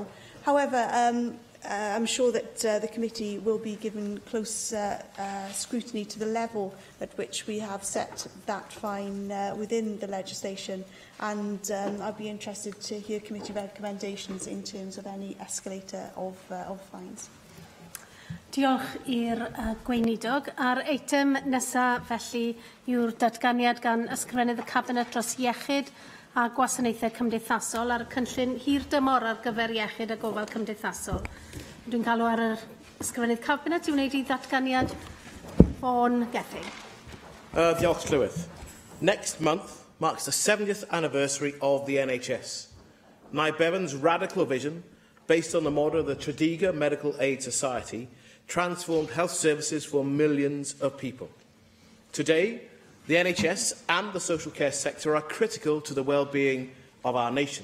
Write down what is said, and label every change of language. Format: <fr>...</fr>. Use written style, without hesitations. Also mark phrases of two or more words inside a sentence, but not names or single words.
<en>However, I'm sure that the committee will be given close scrutiny to the level at which we have set that fine within the legislation, and I'd be interested to hear committee recommendations in terms of any escalator of fines.</en> <cy>Diolch i'r gweinidog. A'r eitem nesaf felly yw'r datganiad gan ysgrifennydd y Cabinet dros iechyd a gwasanaethau cymdeithasol ar y cynllun hir dymor ar gyfer iechyd a gofal cymdeithasol. Dwi'n galw ar yr ysgrifennydd Cabinet i wneud I ddatganiad Fawn Gething. Diolch Llywydd.</cy> <en>Next month marks the 70th anniversary of the NHS. Nye Bevan's radical vision, based on the model of the Tredegar Medical Aid Society, transformed health services for millions of people. Today, the NHS and the social care sector are critical to the well-being of our nation.</en>